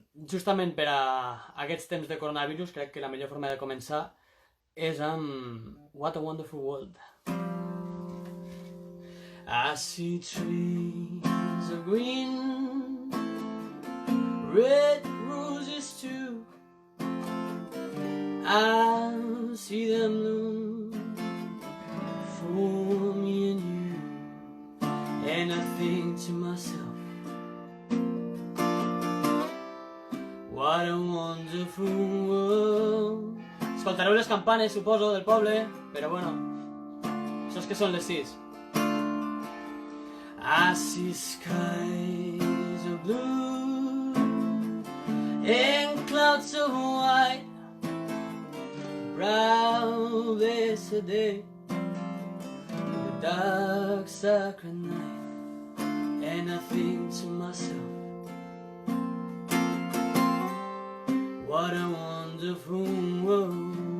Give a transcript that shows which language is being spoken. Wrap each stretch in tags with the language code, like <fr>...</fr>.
<ca>Justament per a aquests temps de coronavirus, crec que la millor forma de començar és amb What a Wonderful World.</ca> <en>I see trees of green, red roses too. I see them bloom for me and you, and I think to myself, what a wonderful world.</en> <ca>Escoltareu les campanes, suposo, del poble, però bueno, això és que són les 6.</ca> <en>I see skies of blue and clouds of white, proud as a day, the dark sacred night, and I think to myself, what a wonderful world.</en>